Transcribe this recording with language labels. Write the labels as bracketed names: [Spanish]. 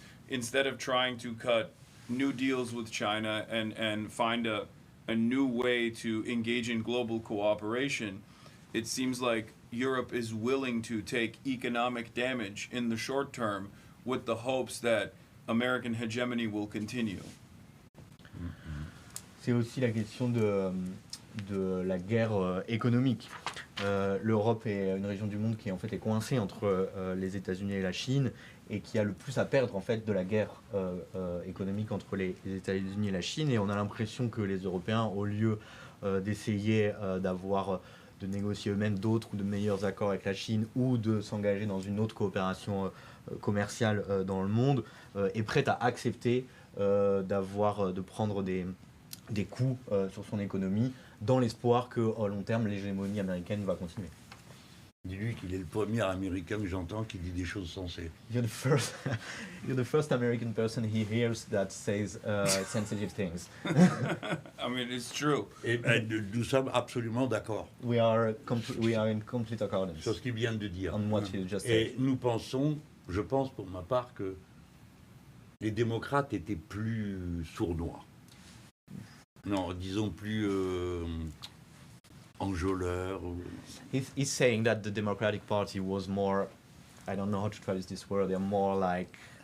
[English] Instead of trying to cut new deals with China and find a new way to engage in global cooperation, it seems like Europe is willing to take economic damage in the short term with the hopes that American hegemony will continue. [French] C'est aussi la question de la guerre économique. L'Europe est une région du monde qui en fait est coincée entre les États-Unis et la Chine et qui a le plus à perdre en fait de la guerre économique entre les États-Unis et la Chine. Et on a l'impression que les Européens, au lieu d'essayer de négocier eux-mêmes d'autres ou de meilleurs accords avec la Chine ou de s'engager dans une autre coopération commerciale dans le monde, est prête à accepter de prendre des coups sur son économie dans l'espoir qu'à long terme l'hégémonie américaine va continuer. Dis-lui qu'il est le premier Américain que j'entends qui dit des choses sensées. [English] You're the first American person he hears that says sensitive things. I mean, it's true. [French] Et nous sommes absolument d'accord [English] We are in complete accordance [French] sur ce qu'il vient de dire. [English] on what you just [French] Et [English] said. [French] nous pensons, je pense pour ma part, que les démocrates étaient plus sournois. Non, disons plus enjôleurs. [English] He's saying that the Democratic Party was more, I don't know how to traduce this word, they're more like